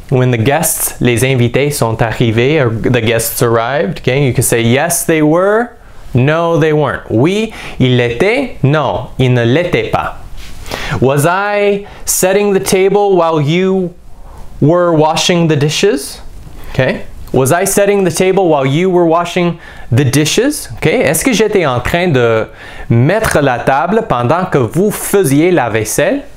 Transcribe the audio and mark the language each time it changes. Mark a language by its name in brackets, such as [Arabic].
[English] When the guests, [French] les invités sont arrivés, [English] or the guests arrived, okay? You can say yes, they were, no, they weren't. [French] Oui, ils l'étaient, non, ils ne l'étaient pas. [English] Was I setting the table while you were washing the dishes? Okay. Was I setting the table while you were washing the dishes? Okay. [French] Est-ce que j'étais en train de mettre la table pendant que vous faisiez la vaisselle?